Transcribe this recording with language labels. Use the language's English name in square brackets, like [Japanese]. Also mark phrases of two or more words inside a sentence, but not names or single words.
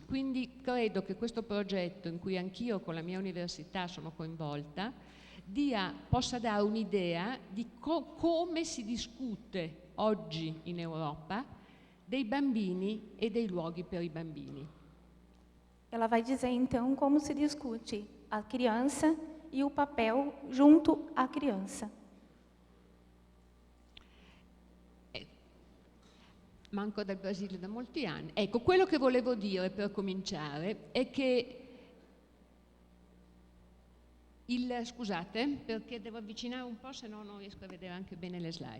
[Italian] Quindi credo che questo progetto, in cui anch'io con la mia università sono coinvolta, possa dare un'idea di come si discute oggi in Europa dei bambini e dei luoghi per i bambini. [Portuguese] Ela vai dizer, então, como se discute a criança e o papel junto à criança. [Italian] Manco dal Brasile da molti anni. Ecco, quello che volevo dire per cominciare è che scusate, perché devo avvicinare un po', se no non riesco a vedere anche bene le slide.